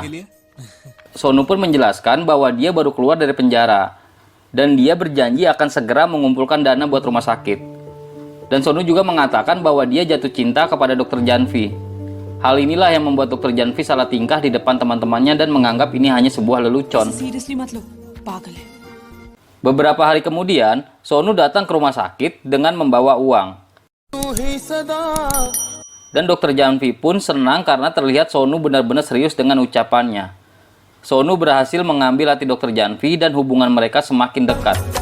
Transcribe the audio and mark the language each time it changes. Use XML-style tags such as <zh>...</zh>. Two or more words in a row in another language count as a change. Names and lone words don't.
<id>Sonu pun menjelaskan bahwa dia baru keluar dari penjara dan dia berjanji akan segera mengumpulkan dana buat rumah sakit. Dan Sonu juga mengatakan bahwa dia jatuh cinta kepada Dr. Janvi. Hal inilah yang membuat Dr. Janvi salah tingkah di depan teman-temannya dan menganggap ini hanya sebuah lelucon.</id> <hi>सीरियसली मत लो, पागल है।</hi> <id>Beberapa hari kemudian, Sonu datang ke rumah sakit dengan membawa uang. Dan Dr. Janvi pun senang karena terlihat Sonu benar-benar serius dengan ucapannya. Sonu berhasil mengambil hati Dr. Janvi dan hubungan mereka semakin dekat.</id>